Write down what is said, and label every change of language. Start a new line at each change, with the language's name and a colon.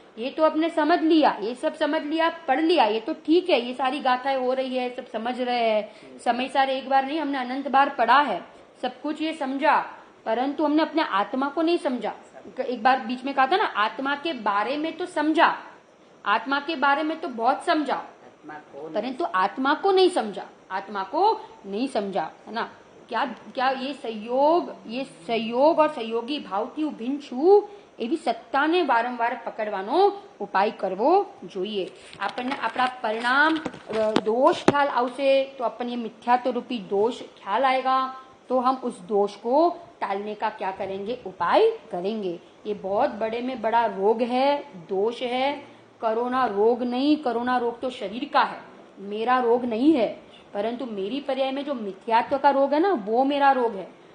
Hindi: ये तो अपने समझ लिया, ये सब समझ लिया, पढ़ लिया, ये तो ठीक है, ये सारी गाथाएं हो रही है, सब समझ रहे हैं, समय सारे एक बार नहीं, हमने अनंत बार पढ़ा है, सब कुछ ये समझा, परंतु हमने अपने आत्मा को नहीं समझा। एक बार बीच में कहा था ना, आत्मा के बारे में तो समझा, आत्मा के बारे में तो बहुत समझा, परंतु आत्मा को नहीं समझा, आत्मा को नहीं समझा, है ना। क्या क्या ये संयोग और सहयोगी
Gujarati: भावથી ઉભીન છું એવી સત્તાને વારંવાર પકડવાનો ઉપાય કરવો જોઈએ। આપણને આપણા પરિણામ
Hindi: दोष ख्याल
Gujarati: આવશે
Hindi: तो अपन ये मिथ्यात्व रूपी दोष ख्याल आएगा, तो हम उस दोष को टालने का क्या करेंगे, उपाय करेंगे। ये बहुत बड़े में बड़ा रोग है, दोष है। कोरोना रोग नहीं, कोरोना रोग तो शरीर का है, मेरा रोग नहीं है, परंतु मेरी पर्याय में जो मिथ्यात्व का रोग है ना, वो मेरा रोग है।